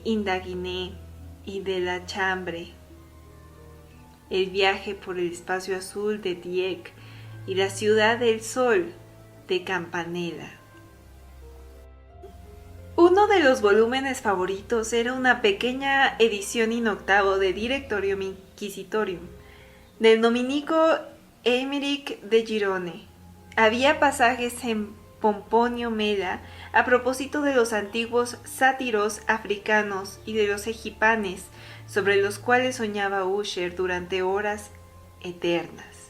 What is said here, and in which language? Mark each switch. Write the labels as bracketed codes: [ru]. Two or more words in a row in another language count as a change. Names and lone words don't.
[es] Indaguiné y de La Chambre, el viaje por el espacio azul de Dieck y la ciudad del sol de Campanella. Uno de los volúmenes favoritos era una pequeña edición in octavo de Directorium Inquisitorium, del dominico Aymeric de Girone. Había pasajes en Pomponio Mela a propósito de los antiguos sátiros africanos y de los egipanes, sobre los cuales soñaba Usher durante horas eternas.